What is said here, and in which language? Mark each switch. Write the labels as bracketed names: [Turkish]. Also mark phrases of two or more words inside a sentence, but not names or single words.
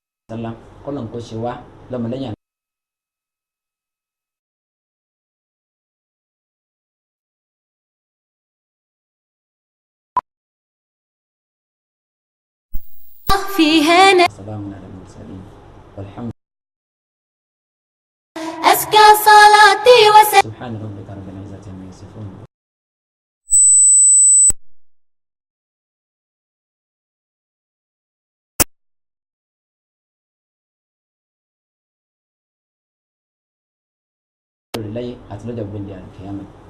[Yoruba] sálám kọ́lọ̀ kó ṣe wá lọ́mọlẹ́yìn [Arabic] فيها سلام على المرسلين والحمد أزكى صلاتي وسلامي سبحان ربك رب العزة عما يصفون. [Yoruba] láyé àti lọ́jọ́ gbẹ̀ndẹ̀ àlùkìyámà.